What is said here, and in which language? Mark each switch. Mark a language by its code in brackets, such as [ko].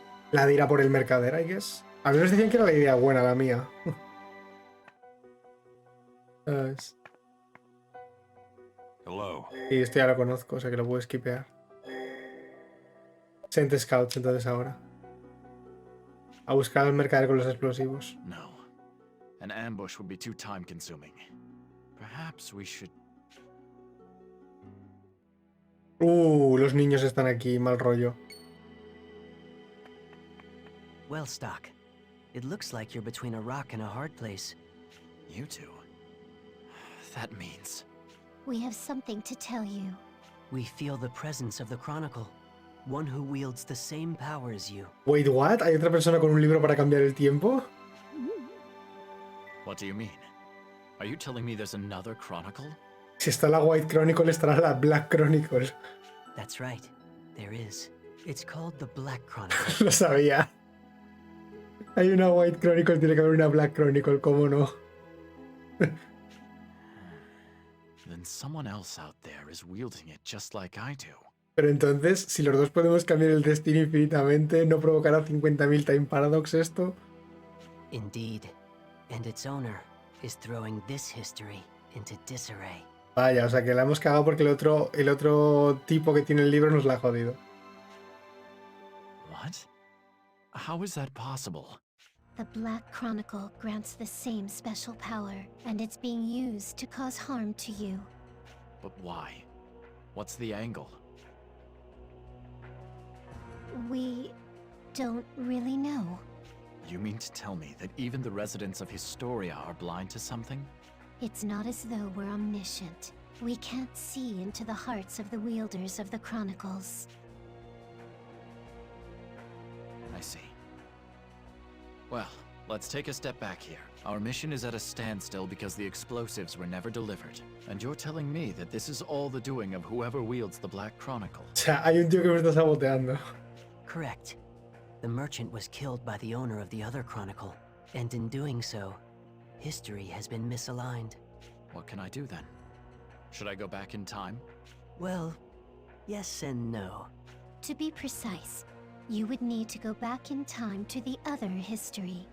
[es] La de ir a por el mercader, [en] I guess. [es] A mí nos decían que era la idea buena, la mía. ¿Sabes? [en] Hello. [es] Y esto ya lo conozco, o sea que lo puedo skipear. [en] Sent Scouts [es] entonces ahora. A buscar al mercader con los explosivos. [en] No. An ambush would be too time consuming. Perhaps we should... [es] Los niños están aquí, mal rollo. [en] Well, Stock, it looks like you're between a rock and a hard place. You two? That means... We have something to tell you. We feel the presence of the Chronicle, one who wields the same power as you. Wait, what? [es] ¿Hay otra persona con un libro para cambiar el tiempo? [en] What do you mean? Are you telling me there's another Chronicle? [es] Si está la White Chronicle, estará la Black Chronicle. [en] That's right. There is. It's called the Black Chronicle. [es] Lo sabía. Hay una White Chronicle, tiene que haber una Black Chronicle, ¿cómo no? [en] Then someone else out there is wielding it just like I do. [es] Pero entonces, si los dos podemos cambiar el destino infinitamente, ¿no provocará 50.000 [en] time paradox [es] esto? [en] Indeed. And its owner is throwing this history into disarray. [es] Vaya, o sea que la hemos cagado porque el otro tipo que tiene el libro nos la ha jodido. [en] What? How is that possible? The Black Chronicle grants the same special power, and it's being used to cause harm to you. But why? What's the angle? We don't really know. You mean to tell me that even the residents of Historia are blind to something? It's not as though we're omniscient. We can't see into the hearts of the wielders of the Chronicles. I see. Well, let's take a step back here. Our mission is at a standstill because the explosives were never delivered. And you're telling me that this is all the doing of whoever wields the Black Chronicle. [es] O sea, hay un tío que me está saboteando. [en] Correct. The merchant was killed by the owner of the other Chronicle, and in doing so, history has been misaligned. What can I do then? Should I go back in time? Well, yes and no. To be precise, you would need to go back in time to the other history.